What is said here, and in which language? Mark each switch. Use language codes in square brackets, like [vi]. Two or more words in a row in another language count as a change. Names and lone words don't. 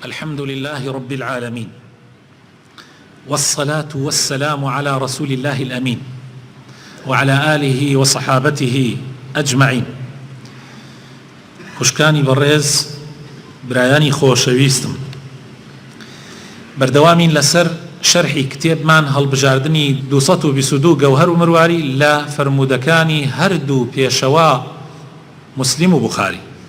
[ar] الحمد لله رب العالمين والصلاة والسلام على رسول الله الأمين وعلى آله وصحابته أجمعين. [ckb] خوشکانی بەڕێز، برایانی خۆشەویستم، بەردەوامین لەسەر شەرحی کتێبمان هەڵبژاردننی 222 گەوهەر و مرواری لە فرموودەکانی هەردوو پێشەوا مسلم و بوخاری.